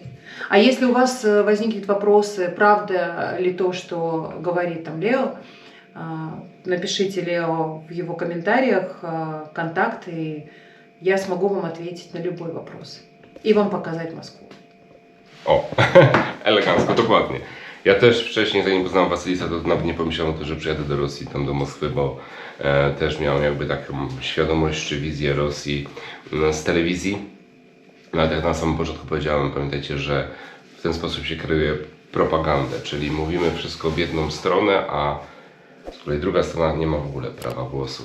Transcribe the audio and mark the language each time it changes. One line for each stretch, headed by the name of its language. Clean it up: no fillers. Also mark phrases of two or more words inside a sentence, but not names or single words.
Russian: А если у вас возникнут вопросы, правда ли то, что говорит там Лео, напишите Лео в его комментариях контакты, и я смогу вам ответить на любой вопрос. И вам показать Москву.
Polish: O, elegancko, dokładnie. Ja też wcześniej, zanim poznałem Wasylisa, to nawet nie pomyślałem o tym, że przyjadę do Rosji, tam do Moskwy, bo też miałem jakby taką świadomość czy wizję Rosji z telewizji. No ale jak na samym początku powiedziałem, pamiętajcie, że w ten sposób się kreuje propagandę, czyli mówimy wszystko w jedną stronę, a z kolei druga strona nie ma w ogóle prawa głosu.